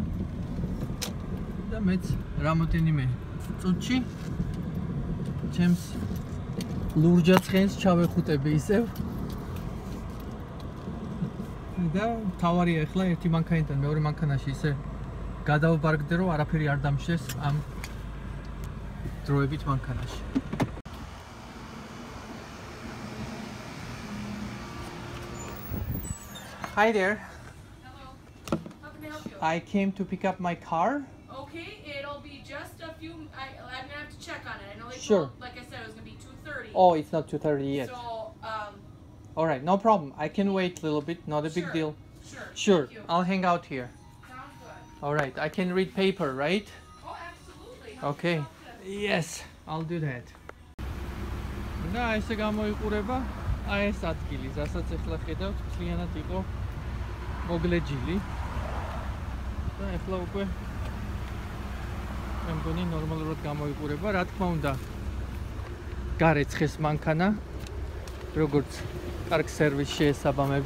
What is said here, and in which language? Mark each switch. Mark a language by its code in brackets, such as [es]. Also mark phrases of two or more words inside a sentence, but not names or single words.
[ka] და მეც რამოდენიმე წუთში ჩემს ლურჯაცხენს ჩავეხუტები ისევ. და თავარია ახლა ერთი მანქანიდან მეორე მანქანაში ისე გადავბარგდე რომ არაფერი არ დამშეს ამ დროებით მანქანაში. [en] Hi there. Hello. How can I help you? I came to pick up my car. Okay, it'll be just a few. I'm gonna have to check on it. I know they Sure. told, like I said, it was gonna be 2:30. Oh, it's not 2:30 yet. So, All right, no problem. I can wait a little bit. Not a big Sure. deal. sure. Sure. Thank you. I'll hang out here. Sounds good. All right. I can read paper, right? Oh, absolutely. How Okay. can I help you? Yes, I'll do that. [ka] და ესე გამოიყურება აი ეს ადგილი, რასაც ახლა ხედავთ, მთლიანად იყო მოგლეჯილი. და ახლა უკვე მე მგონი ნორმალურად გამოიყურება. რა თქმა უნდა, გარეცხეს მანქანა, როგორც კარგ სერვისს შეესაბამება.